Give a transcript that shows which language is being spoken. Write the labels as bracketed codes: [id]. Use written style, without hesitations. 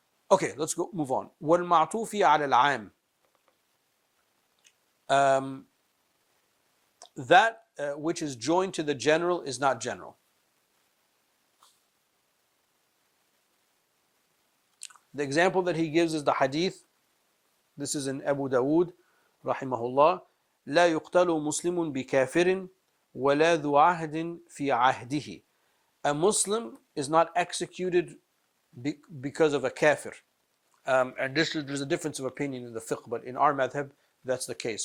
[en] Okay, let's go move on. [ar] وَالْمَعْطُوفِ عَلَى الْعَامِ, [en] that which is joined to the general is not general. The example that he gives is the hadith. This is in Abu Dawood, rahimahullah. [ar] لا يقتل مسلم بكافر ولا ذو عهد في عهده. [en] A Muslim is not executed because of a kafir. And there's a difference of opinion in the fiqh, but in our madhab, that's the case.